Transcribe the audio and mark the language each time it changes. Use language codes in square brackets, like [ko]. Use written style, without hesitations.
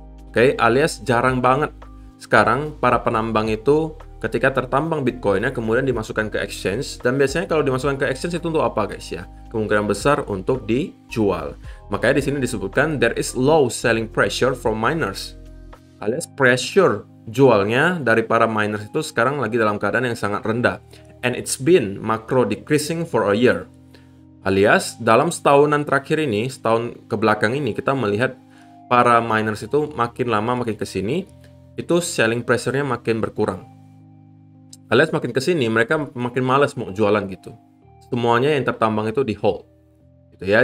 [id] Oke, alias jarang banget sekarang para penambang itu ketika tertambang Bitcoinnya kemudian dimasukkan ke exchange, dan biasanya kalau dimasukkan ke exchange itu untuk apa guys ya? Kemungkinan besar untuk dijual. Makanya di sini disebutkan [en] there is low selling pressure from miners. [id] Alias pressure jualnya dari para miners itu sekarang lagi dalam keadaan yang sangat rendah. [en] And it's been macro decreasing for a year. [id] Alias dalam setahunan terakhir ini, setahun ke belakang ini kita melihat para miners itu makin lama makin ke sini itu selling pressure-nya makin berkurang. Alias makin ke sini mereka makin malas mau jualan gitu. Semuanya yang tertambang itu di hold. Gitu ya.